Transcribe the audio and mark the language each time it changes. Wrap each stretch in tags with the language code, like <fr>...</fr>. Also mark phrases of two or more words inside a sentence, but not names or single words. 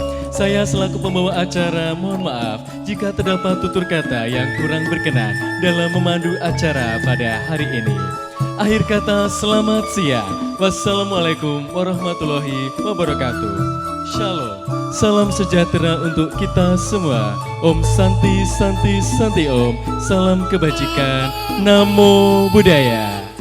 <id>Saya selaku pembawa acara mohon maaf jika terdapat tutur kata yang kurang berkenan dalam memandu acara pada hari ini. Akhir kata, selamat siang.</id> <ar>والسلام عليكم ورحمة الله وبركاته.</ar> <id>Shalom. Salam sejahtera untuk kita semua.</id> <sa>Om Santi Santi Santi Om.</sa> <id>Salam kebajikan.</id> <pi>Namo Buddhaya.</pi>